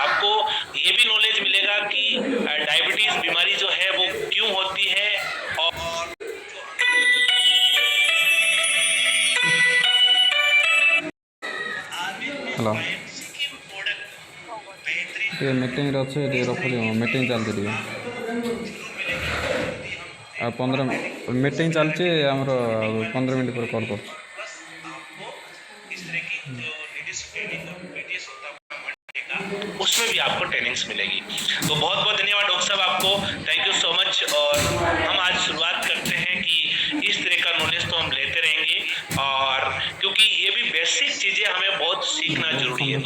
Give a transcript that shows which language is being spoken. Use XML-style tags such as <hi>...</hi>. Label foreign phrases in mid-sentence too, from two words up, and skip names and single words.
<hi>आपको ये भी नॉलेज मिलेगा कि डायबिटीज बीमारी जो है वो क्यों होती है, और हेलो, ये मीटिंग अच्छे रखी मीटिंग चलती</hi> <or>ଆଉ 15 ମିଟିଂ ଚାଲିଛି ଆମର 15 ମିନିଟ୍ ପରେ କଲ୍ କରୁଛି।</or> <hi>आपको इस तरह की जो</hi> <en>ladies training</en> <hi>और पीडीएस होता है मंडे का, उसमें भी आपको ट्रेनिंग्स मिलेगी। तो बहुत बहुत धन्यवाद डॉक्टर साहब आपको,</hi> <en>thank you so much.</en> <hi>और हम आज शुरुआत करते हैं कि इस तरह का नॉलेज तो हम लेते रहेंगे, और क्योंकि ये भी बेसिक चीजें हमें बहुत सीखना जरूरी है।</hi>